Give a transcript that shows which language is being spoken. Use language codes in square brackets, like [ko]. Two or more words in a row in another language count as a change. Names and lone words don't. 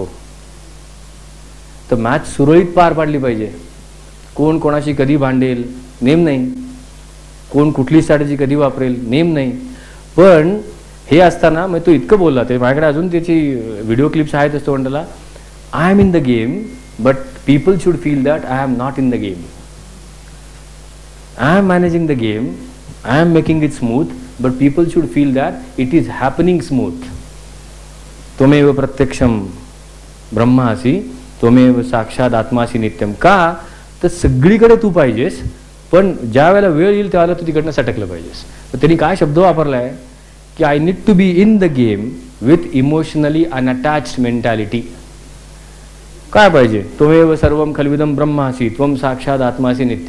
[mr] तर मॅच सुरळीत पार पाडली पाहिजे. कोण कोणाशी कधी भांडेल नेम नाही, कोण कुठली स्ट्रॅटेजी कधी वापरेल नेम नाही. पण हे असताना मग तो इतकं बोलला, ते माझ्याकडे अजून त्याची व्हिडिओ क्लिप्स आहेत. असतो म्हणला, [en] I am in the game but people should feel that I am not in the game. I am managing the game, I am making it smooth, but people should feel that it is happening smooth. [sa] त्वमेव प्रत्यक्षम ब्रह्मासी त्वमेव साक्षात आत्मासी नित्यम. [mr] का तर सगळीकडे तू पाहिजेस, पण ज्या वेळेला वेळ येईल त्यावेळेला तू तिकडनं सटकलं पाहिजेस. तर त्यांनी काय शब्द वापरला आहे की [en] I need to be in the game with emotionally unattached mentality. [mr] काय पाहिजे? [sa] त्वमेव सर्वम खलविदम ब्रह्मासी त्वम साक्षात आत्मासी नित्यम.